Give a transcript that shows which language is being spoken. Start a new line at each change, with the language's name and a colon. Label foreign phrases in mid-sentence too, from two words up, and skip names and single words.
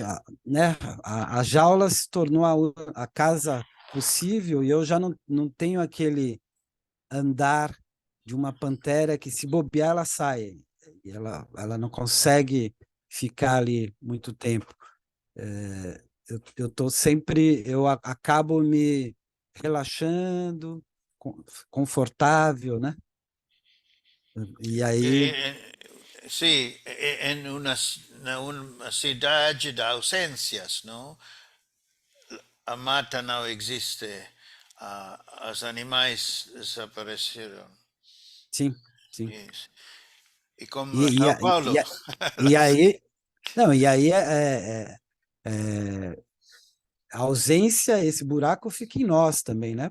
Portuguese: Ela, né, a jaula se tornou a casa possível e eu já não tenho aquele andar de uma pantera que, se bobear, ela sai. E ela não consegue ficar ali muito tempo. Eu tô sempre, acabo me relaxando, confortável, né? E aí, Sì, in una cidade de ausências, não? A mata não existe, os animais desapareceram. sim, sim. Isso. E como E, e, São a- Paulo, e aí, não, e aí é, a ausência, esse buraco fica em nós também, né?